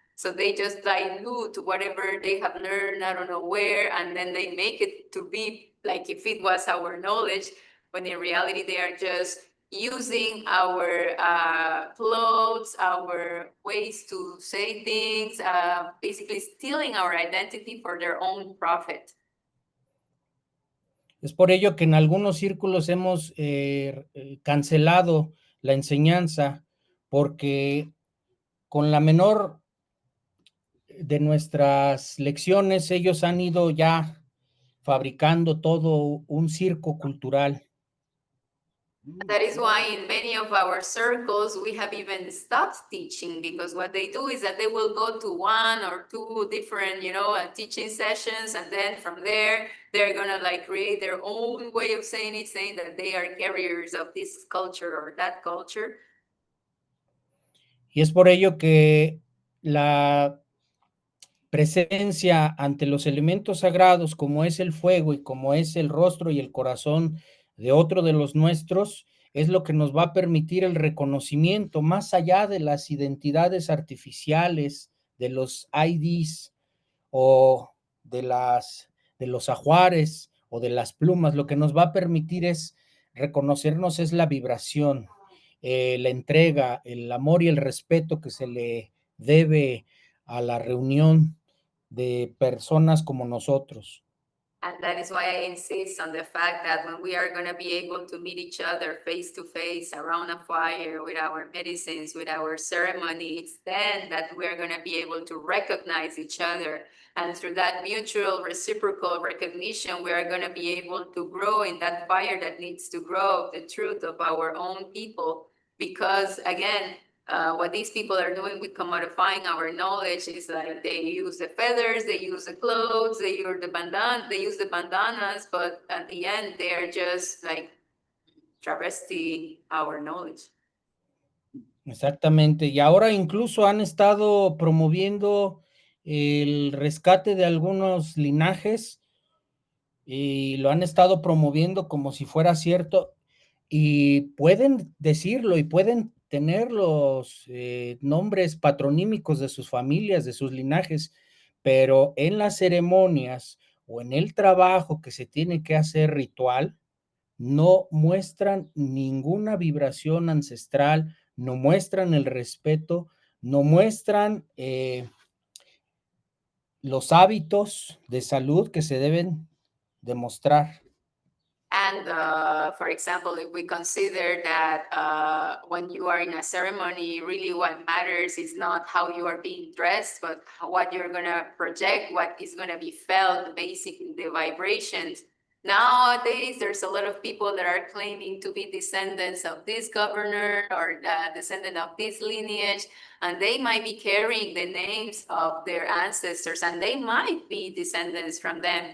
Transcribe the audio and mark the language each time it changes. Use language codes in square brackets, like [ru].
[en] So they just dilute whatever they have learned, I don't know where, and then they make it to be like if it was our knowledge, when in reality they are just using our clothes, our ways to say things, basically stealing our identity for their own profit. [es] Es por ello que en algunos círculos hemos cancelado la enseñanza porque con la menor de nuestras lecciones ellos han ido ya fabricando todo un circo cultural. [en] That is why in many of our circles, we have even stopped teaching, because what they do is that they will go to one or two different, teaching sessions. And then from there, they're going to like create their own way of saying it, saying that they are carriers of this culture or that culture. [es] Y es por ello que la presencia ante los elementos sagrados, como es el fuego y como es el rostro y el corazón de otro de los nuestros, es lo que nos va a permitir el reconocimiento más allá de las identidades artificiales, de los IDs o de los ajuares o de las plumas. Lo que nos va a permitir es reconocernos, es la vibración, la entrega, el amor y el respeto que se le debe a la reunión de personas como nosotros. [en] And that is why I insist on the fact that when we are going to be able to meet each other face to face around a fire with our medicines, with our ceremonies, then that we're going to be able to recognize each other. And through that mutual reciprocal recognition, we are going to be able to grow in that fire that needs to grow, the truth of our own people. Because again, what these people are doing with commodifying our knowledge is like they use the feathers, they use the clothes, they use the bandanas, but at the end they are just like travesty our knowledge. [es] Exactamente. Y ahora incluso han estado promoviendo el rescate de algunos linajes y lo han estado promoviendo como si fuera cierto, y pueden decirlo y pueden tener los nombres patronímicos de sus familias, de sus linajes, pero en las ceremonias o en el trabajo que se tiene que hacer ritual, no muestran ninguna vibración ancestral, no muestran el respeto, no muestran los hábitos de salud que se deben demostrar. [en] And for example, if we consider that when you are in a ceremony, really what matters is not how you are being dressed, but what you're going to project, what is going to be felt, basically the vibrations. Nowadays, there's a lot of people that are claiming to be descendants of this governor or descendant of this lineage, and they might be carrying the names of their ancestors, and they might be descendants from them.